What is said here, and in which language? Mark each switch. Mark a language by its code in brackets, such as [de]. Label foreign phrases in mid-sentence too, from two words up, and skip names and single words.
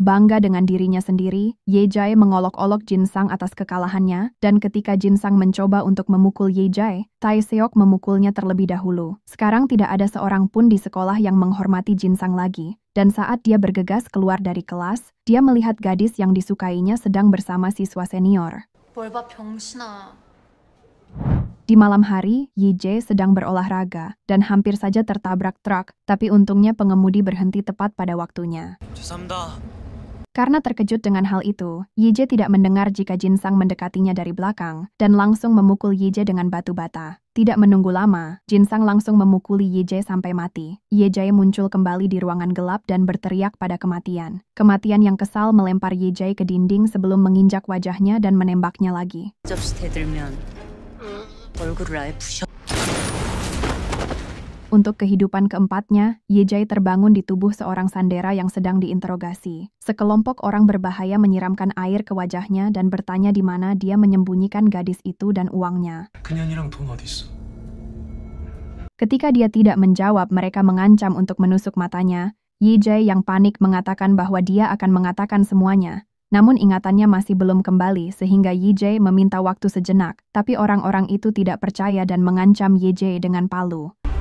[id] Bangga dengan dirinya sendiri, Ye Jae mengolok-olok Jin Sang atas kekalahannya, dan ketika Jin Sang mencoba untuk memukul Ye Jae, Tai Seok memukulnya terlebih dahulu. Sekarang tidak ada seorang pun di sekolah yang menghormati Jin Sang lagi, dan saat dia bergegas keluar dari kelas, dia melihat gadis yang disukainya sedang bersama siswa senior. [ko] 뭘 봐, 병신아. [id] Di malam hari, Ye Jae sedang berolahraga, dan hampir saja tertabrak truk, tapi untungnya pengemudi berhenti tepat pada waktunya. [ko] 죄송합니다. [id] Karena terkejut dengan hal itu, Ye Jae tidak mendengar jika Jin Sang mendekatinya dari belakang, dan langsung memukul Ye Jae dengan batu bata. Tidak menunggu lama, Jin Sang langsung memukuli Ye Jae sampai mati. Ye Jae muncul kembali di ruangan gelap dan berteriak pada kematian. Kematian yang kesal melempar Ye Jae ke dinding sebelum menginjak wajahnya dan menembaknya lagi. [ko] 접시 대들면 얼굴을 아예 부셔. [id] Untuk kehidupan keempatnya, Ye Jae terbangun di tubuh seorang sandera yang sedang diinterogasi. Sekelompok orang berbahaya menyiramkan air ke wajahnya dan bertanya di mana dia menyembunyikan gadis itu dan uangnya. [ko] 그년이랑 돈 어디 있어? [id] Ketika dia tidak menjawab, mereka mengancam untuk menusuk matanya. Ye Jae yang panik mengatakan bahwa dia akan mengatakan semuanya. Namun ingatannya masih belum kembali sehingga Ye Jae meminta waktu sejenak, tapi orang-orang itu tidak percaya dan mengancam Ye Jae dengan palu.